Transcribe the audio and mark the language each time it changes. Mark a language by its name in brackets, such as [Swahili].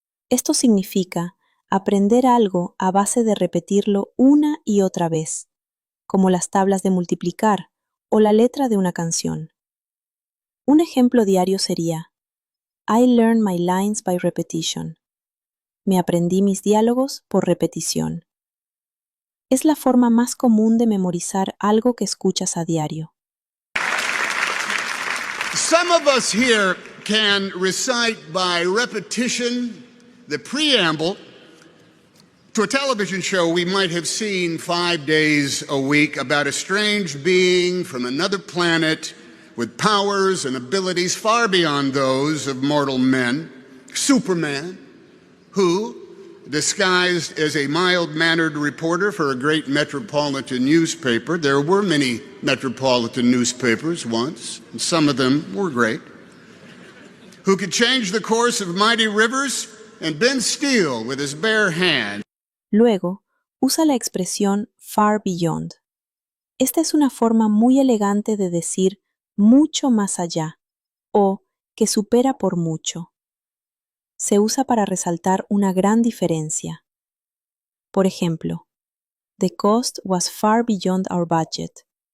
[Spanish] Esto significa aprender algo a base de repetirlo una y otra vez, como las tablas de multiplicar o la letra de una canción. Un ejemplo diario sería: [English] I learned my lines by repetition. [Spanish] Me aprendí mis diálogos por repetición. Es la forma más común de memorizar algo que escuchas a diario. [English] Some of us here can recite by repetition the preamble to a television show we might have seen 5 days a week about a strange being from another planet with powers and abilities far beyond those of mortal men, Superman, who, disguised as a mild-mannered reporter for a great metropolitan newspaper — there were many metropolitan newspapers once, and some of them were great — who could change the course of mighty rivers and bend steel with his bare hand. [Spanish] Luego, usa la expresión far beyond. Esta es una forma muy elegante de decir mucho más allá, o que supera por mucho. Se usa para resaltar una gran diferencia. Por ejemplo, [English] the cost was far beyond our budget.